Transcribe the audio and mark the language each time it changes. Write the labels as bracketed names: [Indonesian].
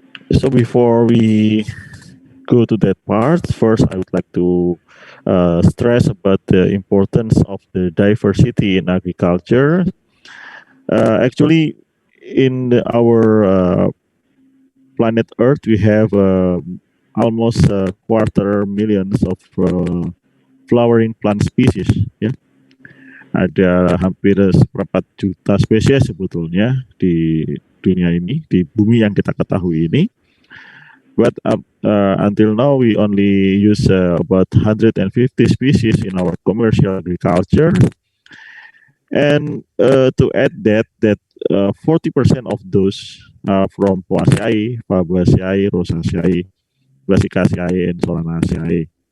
[English] So before we go to that part, first I would like to stress about the importance of the diversity in agriculture. Actually, in our planet Earth, we have almost a quarter millions of flowering plant species. [Indonesian] Ya, ada hampir seperempat juta spesies sebetulnya di dunia ini, di bumi yang kita ketahui ini. [English] But until now, we only use about 150 species in our commercial agriculture. And to add that 40% of those are from Poaceae, Fabaceae, Rosaceae, Brassicaceae, and Solanaceae.